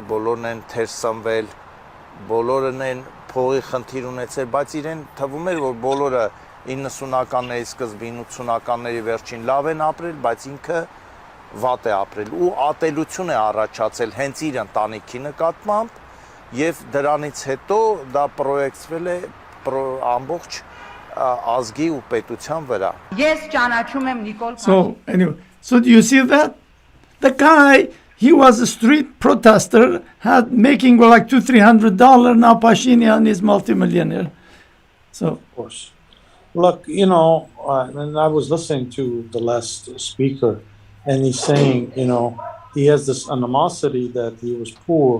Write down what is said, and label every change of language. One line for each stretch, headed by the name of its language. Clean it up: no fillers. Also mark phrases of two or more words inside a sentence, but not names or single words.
Armenian: բոլորն են թերսնվել, բոլորն են փողի խնդիր ունեցել, բայց իրեն թվում էր, որ բոլորը 90-ականների սկզբին, 80-ականների վերջին լավ են ապրել, բայց ինքը վատ է ապրել ու ատելություն է առաջացել հենց իր ընտանիքի նկատմամբ եւ դրանից հետո դա պրոյեկցվել է ամբողջ ազգի ու պետության վրա։ Ես ճանաչում եմ Նիկոլ
English: So anyway, so do you see that? The guy, he was a street protester, had making like $200-300. Now Pashinyan is multimillionaire. So of course. Look, and I was listening to the last speaker, and he's saying, he has this animosity that he was poor.